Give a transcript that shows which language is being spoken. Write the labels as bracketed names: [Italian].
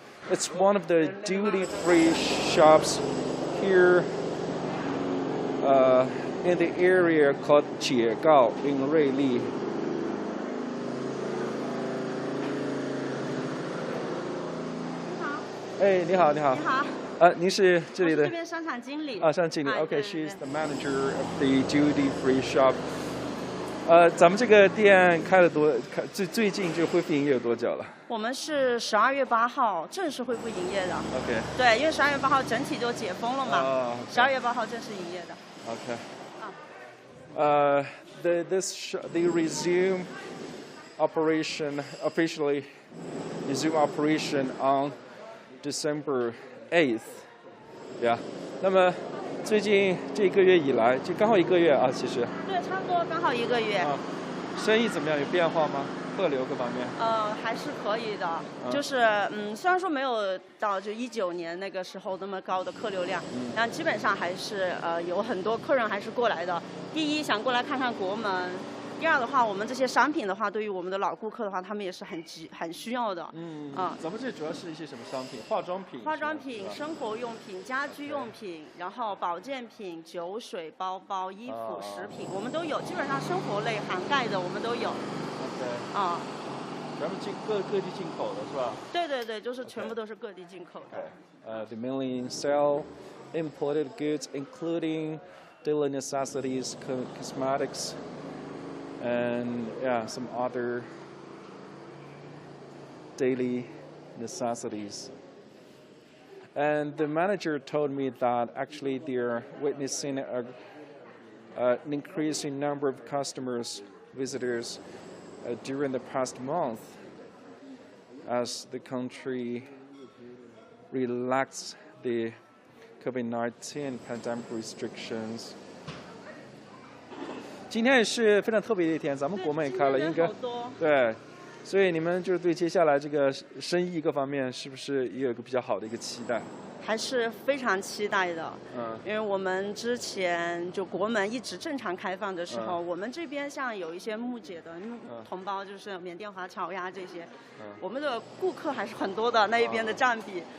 [English] It's one of the duty-free shops here in the area called Jiegao in Ruili. [Chinese] 你好。您是这里的？这边商场经理。商场经理。 [English] Okay, she's the manager of the duty-free shop. [Chinese] 咱们这个店开了最近就恢复营业有多久了？我们是12月8号正式恢复营业的。 [English] OK。 [Chinese] 对，因为12月8号整体都解封了嘛。 12月8号正式营业的。 [English] OK。 They resume operation officially resume operation on December 8th. [Chinese] 呀，那么最近这1个月以来，就刚好1个月啊，其实。对，差不多刚好1个月。啊，生意怎么样？有变化吗？客流各方面？还是可以的，就是虽然说没有到就19年那个时候那么高的客流量，但基本上还是有很多客人还是过来的。第一，想过来看看国门。第二的话，我们这些商品的话，对于我们的老顾客的话，他们也是很需要的。咱们这主要是一些什么商品？化妆品、生活用品、家居用品，然后保健品、酒水、包包、衣服、食品，我们都有。基本上生活类涵盖的我们都有。咱们各地进口的是吧？对，就是全部都是各地进口的。 [English] They mainly sell imported goods, including daily necessities, cosmetics. And yeah, some other daily necessities. And the manager told me that actually they're witnessing an increasing number of customers, visitors during the past month as the country relaxed the COVID-19 pandemic restrictions. [Chinese] 今天也是非常特别的一天，咱们国门也开了，应该对，所以你们就是对接下来这个生意各方面是不是也有一个比较好的一个期待？还是非常期待的，因为我们之前就国门一直正常开放的时候，我们这边像有一些木姐的同胞，就是缅甸华侨呀这些，我们的顾客还是很多的，那一边的占比。